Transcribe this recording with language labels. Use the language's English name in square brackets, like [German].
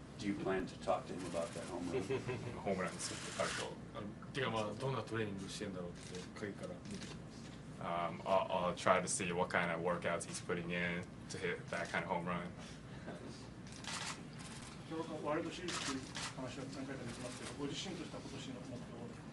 [English] Do you plan to talk to him about that home run? [Japanese] ホームランについて彼と。てかまあどんなトレーニングしてんだろうって影から見てきます。 [English] I'll try to see what kind of workouts he's putting in to hit that kind of home run. [Japanese] ワールドシリーズという話は何回か出てますけど、ご自身とした今年の目標を。